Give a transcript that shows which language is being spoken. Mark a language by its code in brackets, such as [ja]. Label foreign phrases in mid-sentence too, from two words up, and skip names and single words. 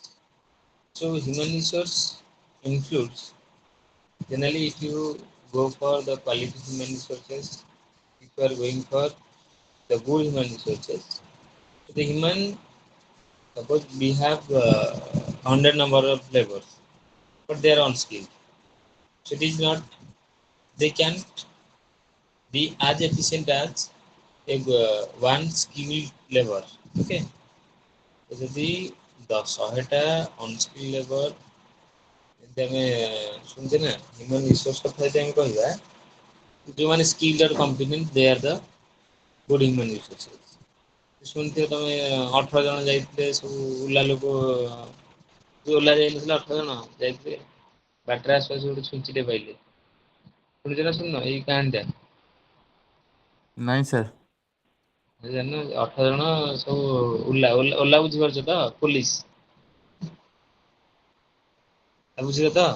[en] So human resource includes generally if you go for the quality human resources, if you are going for the good human resources, so the human, suppose we have 100 number of laborers, but they are unskilled. So it is not, they can be as efficient as a one skilled labor. Okay, so [or] ଯଦି 100ଟା [en] unskilled labor [or] ଯଦି ଆମେ ଶୁଣୁଛେ ନା [en] human resource [or] କଥା ଯଦି ଆମେ କହିବା, ଯୋଉମାନେ [en] skilled or competent they are the good human resources. [or] ଶୁଣିଥିବ ତମେ 18 ଜଣ ଯାଇଥିଲେ ସବୁ ଓଲା ଲୋକ, ଯୋଉ ଓଲା ଯାଇନଥିଲେ 18 ଜଣ ଯାଇଥିଲେ, ବାଟରେ ଆସୁ ଆସୁ ଗୋଟେ ଛୁଞ୍ଚିଟେ ପାଇଲେ, ଶୁଣିଛ ନା ଶୁଣିନ ଏଇ କାହାଣୀଟା? ନାଇଁ ସାର୍। ଜାଣିନ 18 ଜଣ ସବୁ ଓଲା ବୁଝିପାରୁଛ ତ, ପୋଲିସ ବୁଝିଲ ତ?